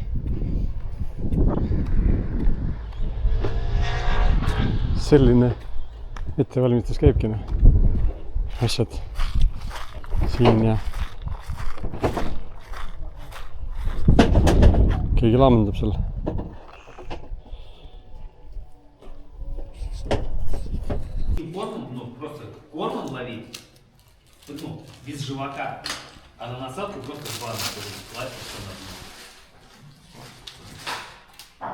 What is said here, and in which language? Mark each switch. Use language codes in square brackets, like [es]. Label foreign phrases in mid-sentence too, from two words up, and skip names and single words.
[et] Selline ettevalmistus käibki, asjad siin ja keegi laamendab seal. [ru] Ну, просто кормом ловить, ну, без живока, а на насадку просто в ванну класть все на дно.